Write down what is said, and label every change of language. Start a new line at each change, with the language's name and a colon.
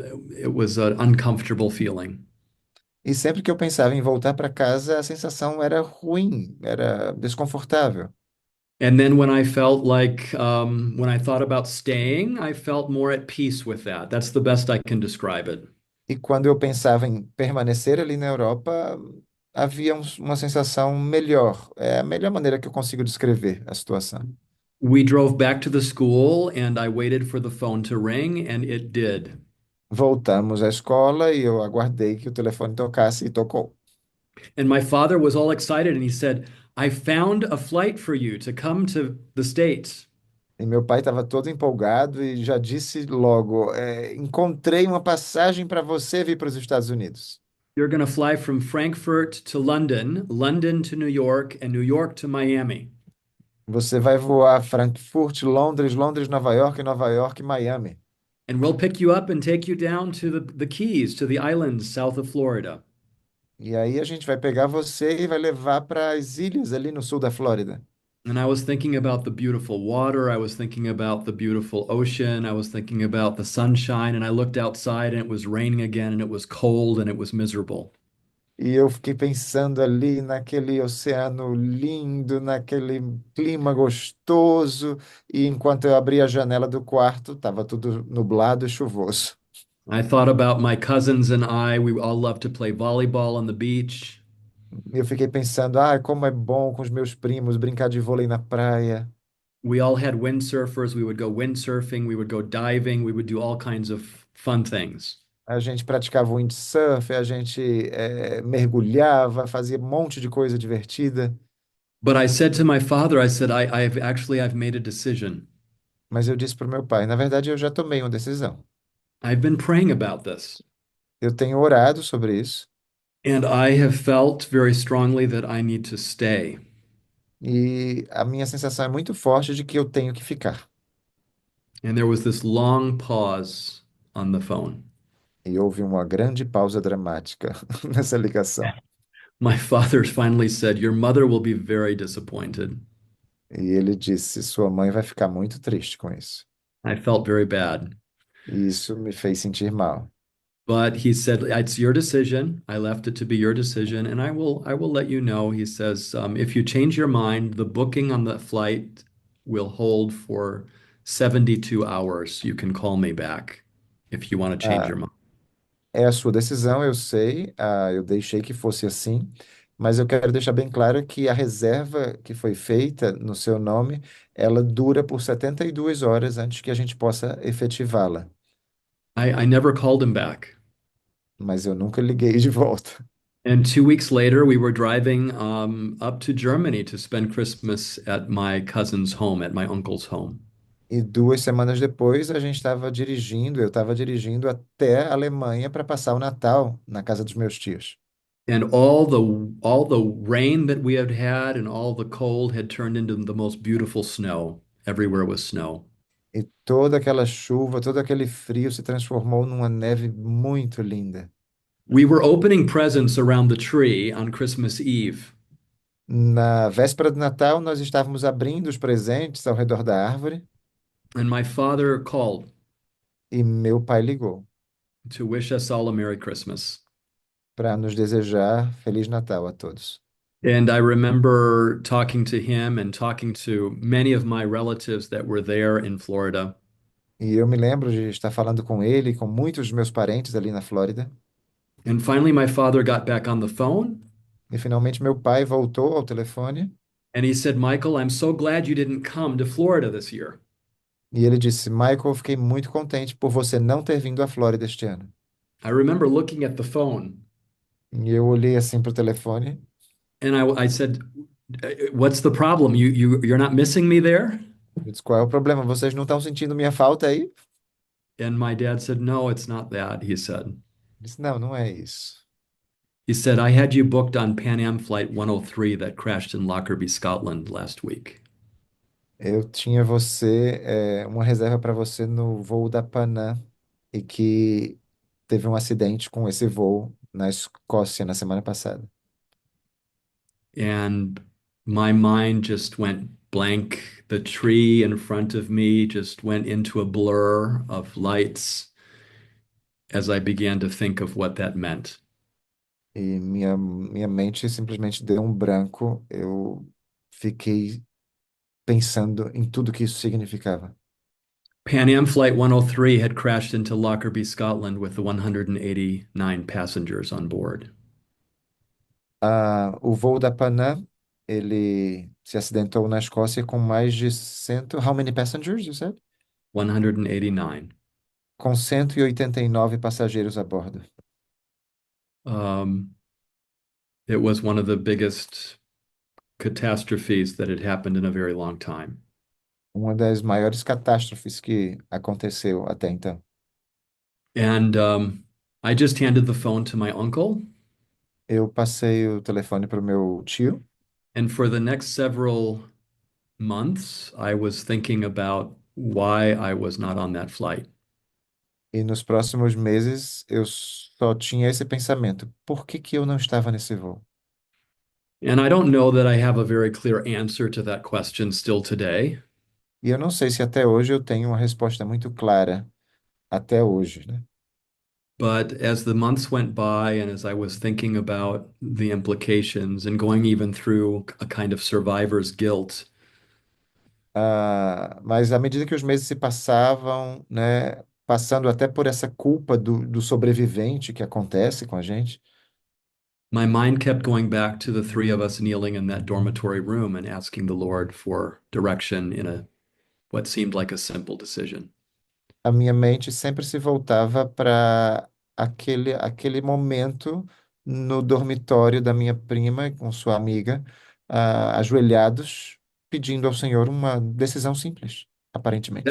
English: It was an uncomfortable feeling.
Portuguese: E sempre que eu pensava em voltar para casa, a sensação era ruim, era desconfortável.
English: And then when I felt like, when I thought about staying, I felt more at peace with that. That's the best I can describe it.
Portuguese: E quando eu pensava em permanecer ali na Europa, havia uma sensação melhor. É a melhor maneira que eu consigo descrever a situação.
English: We drove back to the school and I waited for the phone to ring, and it did.
Portuguese: Voltamos à escola e eu aguardei que o telefone tocasse e tocou.
English: And my father was all excited and he said, I found a flight for you to come to the States.
Portuguese: E meu pai estava todo empolgado e já disse logo: encontrei uma passagem para você vir para os Estados Unidos.
English: You're going to fly from Frankfurt to London, London to New York, and New York to Miami.
Portuguese: Você vai voar Frankfurt, Londres, Londres, Nova York, Miami.
English: And we'll pick you up and take you down to the Keys, to the islands south of Florida.
Portuguese: E aí a gente vai pegar você e vai levar para as ilhas ali no sul da Flórida.
English: And I was thinking about the beautiful water. I was thinking about the beautiful ocean. I was thinking about the sunshine. And I looked outside and it was raining again and it was cold and it was miserable.
Portuguese: E eu fiquei pensando ali naquele oceano lindo, naquele clima gostoso, e enquanto eu abri a janela do quarto, estava tudo nublado e chuvoso.
English: I thought about my cousins and I. We all love to play volleyball on the beach.
Portuguese: E eu fiquei pensando, como é bom com os meus primos brincar de vôlei na praia.
English: We all had windsurfers. We would go windsurfing. We would go diving. We would do all kinds of fun things.
Portuguese: A gente praticava windsurf, a gente mergulhava, fazia um monte de coisa divertida.
English: But I said to my father, I said, I've made a decision.
Portuguese: Mas eu disse para o meu pai, na verdade eu já tomei uma decisão.
English: I've been praying about this.
Portuguese: Eu tenho orado sobre isso
English: And I have felt very strongly that I need to stay.
Portuguese: e a minha sensação é muito forte de que eu tenho que ficar.
English: And there was this long pause on the phone.
Portuguese: E houve uma grande pausa dramática nessa ligação.
English: My father finally said, Your mother will be very disappointed.
Portuguese: E ele disse: Sua mãe vai ficar muito triste com isso.
English: I felt very bad.
Portuguese: E isso me fez sentir mal.
English: But he said, It's your decision. I left it to be your decision, and I will let you know. He says, if you change your mind, the booking on the flight will hold for 72 hours. You can call me back if you want to change Ah, your mind.
Portuguese: é a sua decisão, eu sei. Eu deixei que fosse assim. Mas eu quero deixar bem claro que a reserva que foi feita no seu nome, ela dura por 72 horas antes que a gente possa efetivá-la.
English: I never called him back.
Portuguese: Mas eu nunca liguei de volta.
English: And 2 weeks later, we were driving up to Germany to spend Christmas at my cousin's home, at my uncle's home.
Portuguese: E 2 semanas depois, eu estava dirigindo até a Alemanha para passar o Natal na casa dos meus tios.
English: And all the rain that we had had and all the cold had turned into the most beautiful snow. Everywhere was snow.
Portuguese: E toda aquela chuva, todo aquele frio se transformou numa neve muito linda.
English: We were opening presents around the tree on Christmas Eve.
Portuguese: Na véspera do Natal, nós estávamos abrindo os presentes ao redor da árvore
English: And my father called
Portuguese: e meu pai ligou
English: to wish us all a Merry Christmas.
Portuguese: para nos desejar Feliz Natal a todos.
English: And I remember talking to him and talking to many of my relatives that were there in Florida.
Portuguese: E eu me lembro de estar falando com ele e com muitos dos meus parentes ali na Flórida.
English: And finally, my father got back on the phone
Portuguese: E finalmente meu pai voltou ao telefone
English: and he said, Michael, I'm so glad you didn't come to Florida this year.
Portuguese: e ele disse: Michael, eu fiquei muito contente por você não ter vindo à Flórida este ano.
English: I remember looking at the phone
Portuguese: E eu olhei assim para o telefone
English: and I said, What's the problem? You're not missing me there?
Portuguese: e disse: Qual é o problema? Vocês não estão sentindo minha falta aí?
English: And my dad said, No, it's not that, he said.
Portuguese: Eu disse: Não, não é isso.
English: He said, I had you booked on Pan Am Flight 103 that crashed in Lockerbie, Scotland last week.
Portuguese: Eu tinha uma reserva para você no voo da Panam e que teve um acidente com esse voo na Escócia na semana passada.
English: And my mind just went blank. The tree in front of me just went into a blur of lights as I began to think of what that meant.
Portuguese: E minha mente simplesmente deu um branco. Eu fiquei pensando em tudo que isso significava.
English: Pan Am Flight 103 had crashed into Lockerbie, Scotland, with the 189 passengers on board.
Portuguese: O voo da Panam, ele se acidentou na Escócia com mais de 100.
English: How many passengers, you said? 189.
Portuguese: Com 189 passageiros a bordo.
English: Um, it was one of the biggest catastrophes that had happened in a very long time.
Portuguese: Uma das maiores catástrofes que aconteceu até então.
English: And I just handed the phone to my uncle.
Portuguese: Eu passei o telefone para o meu tio
English: And for the next several months, I was thinking about why I was not on that flight.
Portuguese: e nos próximos meses eu só tinha esse pensamento: por que que eu não estava nesse voo?
English: And I don't know that I have a very clear answer to that question still today.
Portuguese: E eu não sei se até hoje eu tenho uma resposta muito clara, até hoje, né?
English: But as the months went by, and as I was thinking about the implications and going even through a kind of survivor's guilt,
Portuguese: Mas à medida que os meses se passavam, né, passando até por essa culpa do sobrevivente que acontece com a gente,
English: my mind kept going back to the three of us kneeling in that dormitory room and asking the Lord for direction in a what seemed like a simple decision.
Portuguese: a minha mente sempre se voltava para aquele momento no dormitório da minha prima com sua amiga, ajoelhados, pedindo ao Senhor uma decisão simples, aparentemente.